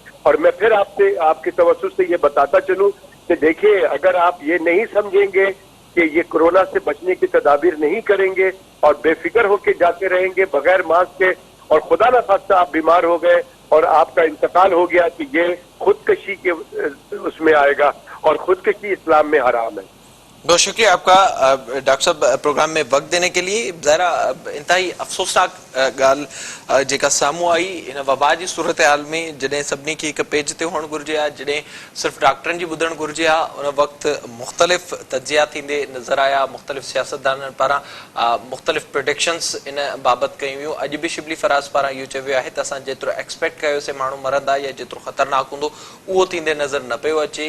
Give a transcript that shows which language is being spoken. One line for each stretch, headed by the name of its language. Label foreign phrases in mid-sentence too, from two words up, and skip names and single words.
Urdu: اور میں پھر آپ کے توسط سے یہ بتاتا چلوں کہ دیکھیے اگر آپ یہ نہیں سمجھیں گے کہ یہ کورونا سے بچنے کی تدابیر نہیں کریں گے اور بے فکر ہو کے جاتے رہیں گے بغیر ماسک کے اور خدا نہ خواستہ آپ بیمار ہو گئے اور آپ کا انتقال ہو گیا کہ یہ خودکشی کے اس میں آئے گا اور خودکشی اسلام میں حرام ہے. بہت شکریہ آپ کا ڈاکٹر صاحب پروگرام میں وقت دینے کے لیے.
Sindhi: ظاہرا انتہائی افسوسناک گال جیکا ساموں آئی ان وبا جی صورتحال میں جڏहिं सभिनी खे हिक पेज ते हुअणु घुरिजे आहे जॾहिं सिर्फ़ु डॉक्टरनि जी ॿुधणु घुरिजे आहे उन वक़्तु मुख़्तलिफ़ तजिया थींदे नज़र आया मुख़्तलिफ़ सियासतदाननि पारां मुख़्तलिफ़ प्रोडिक्शंस इन बाबति कयूं वियूं. अॼु बि शिबली फराज़ पारां इहो चयो वियो आहे त असां जेतिरो एक्सपेक्ट कयोसीं माण्हू मरंदा या जेतिरो ख़तरनाक हूंदो उहो थींदे नज़र न पियो अचे.